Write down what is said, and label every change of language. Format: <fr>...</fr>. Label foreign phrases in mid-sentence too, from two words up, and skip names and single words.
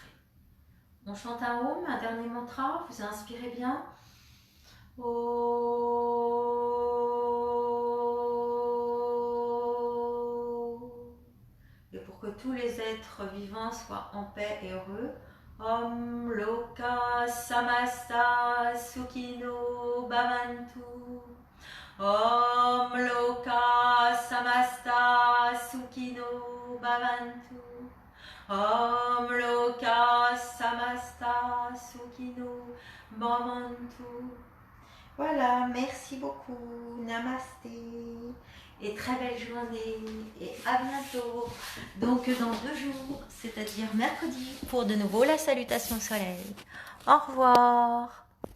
<fr>On chante un Om, un dernier mantra, vous inspirez bien. Et pour que tous les êtres vivants soient en paix et heureux,</fr> <sa>Om Loka Samasta Sukhino Bhavantu. Om Loka Samasta Sukhino Bhavantu. Om Loka Samasta Sukhino Bhavantu.</sa> <fr>Voilà, merci beaucoup. Namasté. Et très belle journée. Et à bientôt. Donc dans 2 jours, c'est-à-dire mercredi, pour de nouveau la salutation soleil. Au revoir.</fr>